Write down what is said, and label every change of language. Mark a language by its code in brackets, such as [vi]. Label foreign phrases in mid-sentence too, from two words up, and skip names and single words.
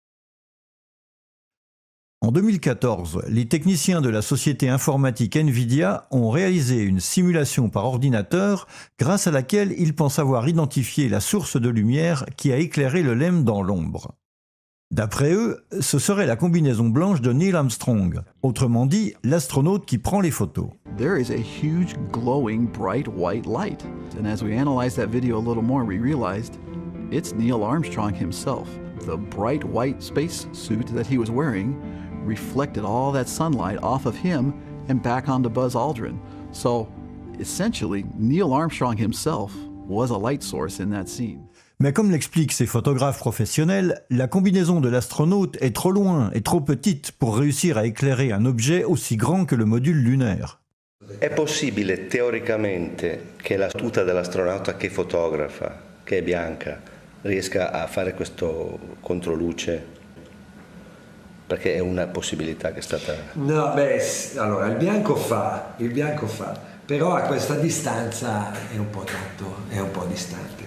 [fr] En 2014, les techniciens de la société informatique NVIDIA ont réalisé une simulation par ordinateur grâce à laquelle ils pensent avoir identifié la source de lumière qui a éclairé le LEM dans l'ombre. D'après eux, ce serait la combinaison blanche de Neil Armstrong, autrement dit, l'astronaute qui prend les photos. [en] There is a huge glowing bright white light. And as we analyzed that video a little more, we realized it's Neil Armstrong himself. The bright white space suit that he was wearing reflected all that sunlight off of him and back onto Buzz Aldrin. So essentially, Neil Armstrong himself was a light source in that scene. [fr] Mais comme l'expliquent ces photographes professionnels, la combinaison de l'astronaute est trop loin et trop petite pour réussir à éclairer un objet aussi grand que le module lunaire. [it] È possibile teoricamente che la tuta dell'astronauta che fotografa, che è bianca, riesca a fare questo controluce? Perché è una possibilità che è stata... No, beh, allora il bianco fa, però a questa distanza è un po' tanto, è un po' distante.